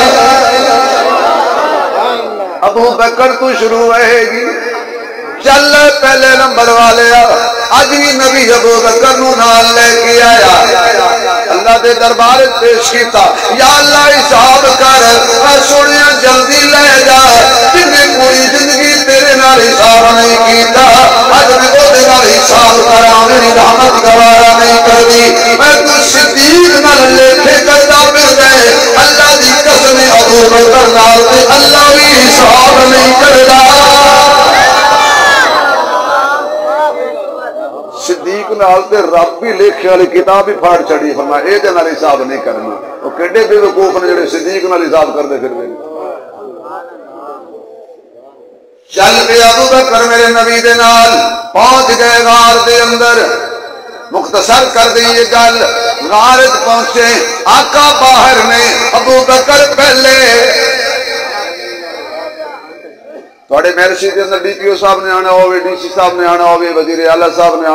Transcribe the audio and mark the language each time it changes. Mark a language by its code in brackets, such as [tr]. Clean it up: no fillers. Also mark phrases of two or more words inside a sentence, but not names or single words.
[pa] ابو بکر تو شروع رہے گی چل پہلے نمبر والے اج بھی نبی ابو بکر نو نال لے کے آیا اللہ دے دربار پیش کیتا یا اللہ حساب کر سنیا جلدی لے جا جن پوری زندگی تیرے نال حساب نہیں کیتا اج میں او دے نال حساب کراں میری رحمت گوارا نہیں کردی میں تو صدیق نال لے کے کردا پھر دے اللہ دی قسم ابو ابو بکر نال تے اللہ بھی حساب نہیں کردا صدیق نال تے رب بھی لکھے والی کتاب ہی پھاڑ چڑی فرمایا اے دے نال حساب نہیں کرنا او کڈے بے وقوف نے جڑے صدیق نال حساب کردے پھردے چل پہ ابو بکر میرے نبی دے نال پہنچ گئے غار دے اندر مختصر کر دی یہ گل غار پہنچے آقا باہر نے ابو بکر پہلے تھوڑے مرشی کے اندر ڈی پی او صاحب نے آنا ہوئے ڈی سی صاحب نے آنا ہوئے وزیر اعلیٰ صاحب نے